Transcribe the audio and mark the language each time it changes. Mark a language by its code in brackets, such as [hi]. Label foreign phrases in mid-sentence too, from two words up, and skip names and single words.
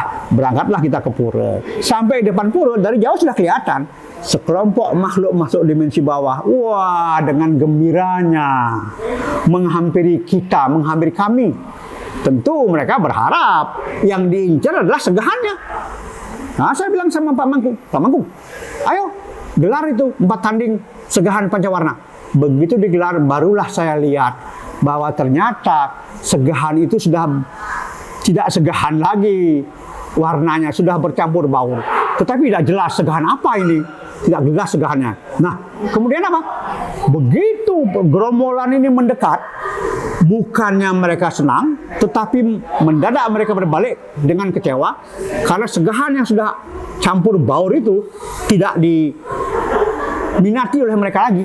[id] Berangkatlah kita ke pura. Sampai depan pura, dari jauh sudah kelihatan sekelompok makhluk masuk dimensi bawah. Wah, dengan gembiranya menghampiri kita, menghampiri kami. Tentu mereka berharap yang diincar adalah segahannya. Nah, saya bilang sama Pak Mangku, ayo gelar itu 4 tanding segahan pancawarna. Begitu digelar, barulah saya lihat bahwa ternyata segahan itu sudah tidak segahan lagi. Warnanya sudah bercampur baur. Tetapi tidak jelas segahan apa ini. Tidak jelas segahannya. Nah, kemudian apa? Begitu gerombolan ini mendekat, bukannya mereka senang, tetapi mendadak mereka berbalik dengan kecewa karena segahan yang sudah campur baur itu tidak diminati oleh mereka lagi.